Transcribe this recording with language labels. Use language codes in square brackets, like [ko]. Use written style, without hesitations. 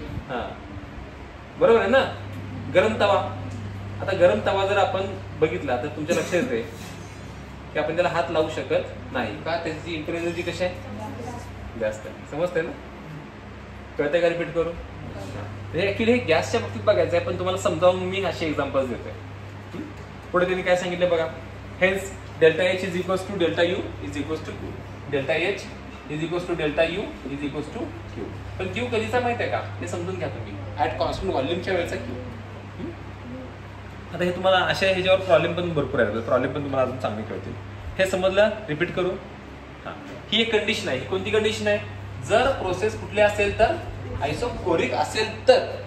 [mr] हा, बरोबर आहे ना. गरम तवा, आता गरम तवा जर आपण बघितला तर तुमच्या लक्षात येते की आपण त्याला हात लावू शकत नाही का? त्याची इंटरनल एनर्जी कशी आहे? जास्त आहे. समजते ना? कळतंय का? रिपीट करू. ऍक्च्युली हे गॅसच्या बाबतीत बघायचं आहे, पण तुम्हाला समजावून मी असे एक्झाम्पल्स देतोय. पुढे त्यांनी काय सांगितलं बघा. [en] Hence delta H is equals to delta U is equals to Q. Delta H is equals to delta U is equals to Q. [mr] पण क्यू कधीचा माहिती आहे का? हे समजून घ्या तुम्ही. ऍट कॉन्स्टंट व्हॉल्यूमच्या वेळेचा क्यू. आता हे तुम्हाला अशा ह्याच्यावर प्रॉब्लेम पण भरपूर आहेत. प्रॉब्लेम पण तुम्हाला अजून चांगले कळतील. हे समजलं? रिपीट करू. हा, ही एक कंडिशन आहे. ही कोणती कंडिशन आहे? जर प्रोसेस कुठली असेल तर आयसोकोरिक असेल तर.